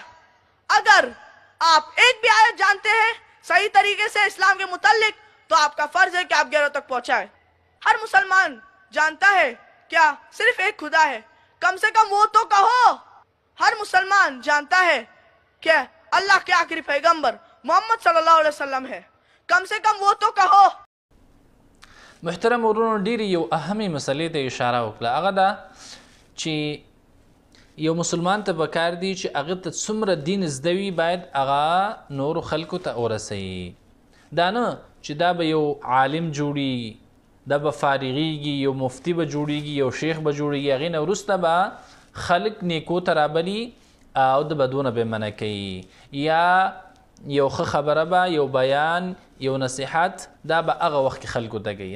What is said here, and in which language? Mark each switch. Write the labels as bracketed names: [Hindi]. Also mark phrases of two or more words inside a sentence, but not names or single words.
[Urdu] اگر آپ ایک بھی آیت جانتے ہیں صحیح طریقے سے اسلام کے متعلق، تو آپکا فرض ہے کہ آپ غیروں تک پہنچائے. ہر مسلمان جانتا ہے کیا صرف ایک خدا ہے، کم سے کم وہ تو کہو. ہر مسلمان جانتا ہے کیا اللہ کے آخری پیغمبر محمد [Arabic] صلى الله عليه وسلم [Urdu] ہے، کم سے کم وہ تو کہو. [Pashto] محترم ورونو، ډېرې یو اهمې مسلې ته اشاره وکړه، هغه ده چې یو مسلمان ته پکار دی چې هغه ته څومره دین زده وي باید هغه نورو خلکو ته ورسوي. دا نه چې دا به یو عالم جوړیږي، دا به فارغیږي، یو مفتی به جوړیږي، یو شیخ به جوړیږي، هغې نه وروسته به خلک نیکو ته رابلي او د بدونه به منع کوي، یا یو ښه خبره به، یو بیان، یو نصیحت، دا به هغه وخت کې خلکو ته کوي.